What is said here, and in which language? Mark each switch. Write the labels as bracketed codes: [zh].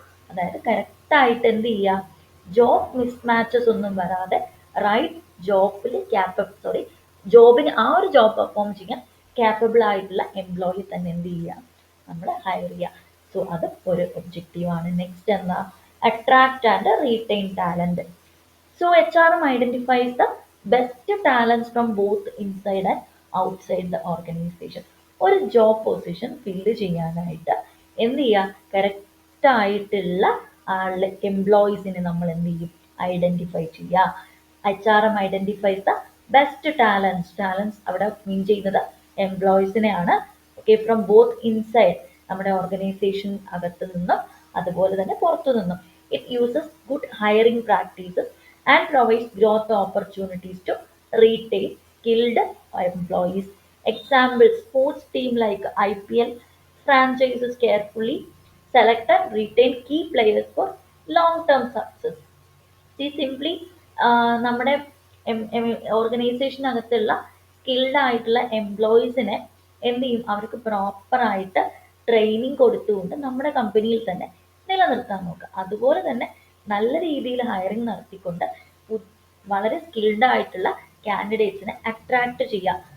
[ml] അതായത് കറക്റ്റായിട്ട് എന്ത് ചെയ്യുക, ജോബ് മിസ്മാച്ചസ് ഒന്നും വരാതെ റൈറ്റ് ജോബിൽ ജോബിന് ആ ഒരു ജോബ് പെർഫോം ചെയ്യാൻ ക്യാപ്പബിൾ ആയിട്ടുള്ള എംപ്ലോയി തന്നെ എന്ത് ചെയ്യുക, നമ്മൾ ഹയർ ചെയ്യുക. അത് ഒരു ഒബ്ജക്റ്റീവാണ്. നെക്സ്റ്റ് എന്താ, [en] Attract and retain talent. HRM identifies the best talents from both inside and outside the organization. [ml] ഒരു ജോബ് പൊസിഷൻ ഫില്ല് ചെയ്യാനായിട്ട് എന്ത് ചെയ്യുക, കറക്റ്റ് ആയിട്ടുള്ള ആളുടെ എംപ്ലോയീസിനെ നമ്മൾ എന്ത് ചെയ്യും, ഐഡന്റിഫൈ ചെയ്യുക. HRM [en] identifies the best talents [ml] അവിടെ മീൻ ചെയ്യുന്നത് എംപ്ലോയീസിനെയാണ്. [en] from both inside [ml] നമ്മുടെ ഓർഗനൈസേഷൻ അകത്ത് നിന്നും അതുപോലെ തന്നെ പുറത്തു നിന്നും. [en] It uses good hiring practices and provides growth opportunities to retain skilled employees. Examples, sports team like IPL franchises carefully select and retain key players for long-term success. [ml] Simply നമ്മുടെ ഓർഗനൈസേഷനകത്തുള്ള skilled ആയിട്ടുള്ള എംപ്ലോയീസിനെ എന്ത് ചെയ്യും, അവർക്ക് പ്രോപ്പറായിട്ട് ട്രെയിനിങ് കൊടുത്തുകൊണ്ട് നമ്മുടെ കമ്പനിയിൽ തന്നെ നിലനിർത്താൻ നോക്കുക. അതുപോലെ തന്നെ നല്ല രീതിയിൽ ഹയറിംഗ് നടത്തിക്കൊണ്ട് വളരെ സ്കിൽഡ് ആയിട്ടുള്ള കാൻഡിഡേറ്റ്സിനെ അട്രാക്ട് ചെയ്യുക.